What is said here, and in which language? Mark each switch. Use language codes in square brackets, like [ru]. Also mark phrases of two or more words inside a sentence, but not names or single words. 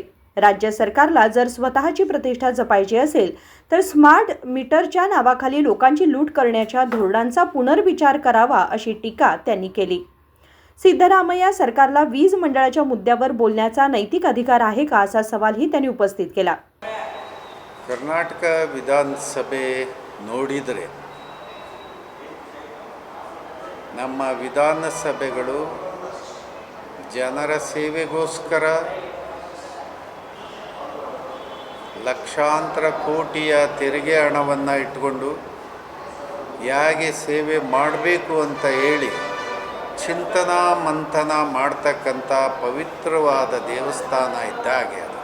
[mr] राज्य सरकारला जर स्वतःची प्रतिष्ठा जपायची असेल तर स्मार्ट मीटरच्या नावाखाली लोकांची लूट करण्याच्या धोरणांचा पुनर्विचार करावा, अशी टीका त्यांनी केली. सिद्धरामय्या सरकारला वीज मंडळाच्या मुद्द्यावर बोलण्याचा नैतिक अधिकार आहे का, असा सवालही त्यांनी उपस्थित केला. [kn] ಕರ್ನಾಟಕ ವಿಧಾನಸಭೆ ನೋಡಿದರೆ ನಮ್ಮ ವಿಧಾನಸಭೆಗಳು ಜನರ ಸೇವೆಗೋಸ್ಕರ ಲಕ್ಷಾಂತರ ಕೋಟಿಯ ತೆರಿಗೆ ಹಣವನ್ನು ಇಟ್ಟುಕೊಂಡು ಹೇಗೆ ಸೇವೆ ಮಾಡಬೇಕು ಅಂತ ಹೇಳಿ ಚಿಂತನಾ ಮಂಥನ ಮಾಡ್ತಕ್ಕಂಥ ಪವಿತ್ರವಾದ ದೇವಸ್ಥಾನ ಇದ್ದಾಗೆ ಅದು.